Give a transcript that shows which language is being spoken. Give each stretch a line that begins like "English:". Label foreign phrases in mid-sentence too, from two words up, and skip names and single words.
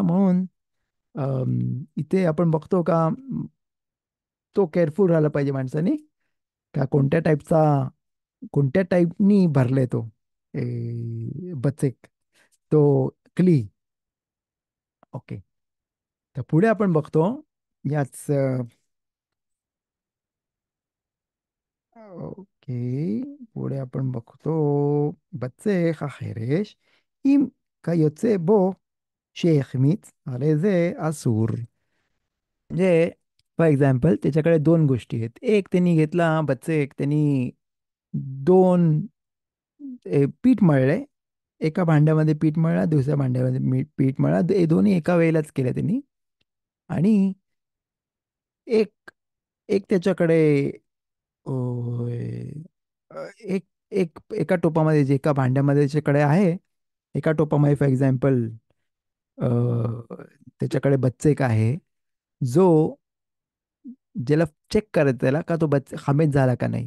Marathi: म्हणून इथे आपण बघतो का तो केअरफुल राहायला पाहिजे माणसाने, का कोणत्या टाईपनी भरलाय तो बचेक, तो क्ली. ओके. तर पुढे आपण बघतो याच ओके, पुढे आपण बघतो
Hebrew: בצק החרש, אם כיוצא בו שהחמיץ, הרי זה אסור.
Marathi: म्हणजे
English: for example
Marathi: त्याच्याकडे दोन गोष्टी आहेत. एक त्यांनी घेतला बच्चेक, त्यांनी दोन पीठ मळले, एका भांड्यामध्ये पीठ मळला, दुसऱ्या भांड्यामध्ये पीठ मळला, हे दोन्ही एका वेळेलाच केलं त्यांनी. आणि एक एक त्याच्याकडे एक एक एका टोपामध्ये, जे एका भांड्यामध्ये त्याच्याकडे आहे, एका टोपामध्ये
English: for example
Marathi: त्याच्याकडे बच्चेक आहे, जो ज्याला चेक करायचं त्याला का तो खामेच झाला का नाही.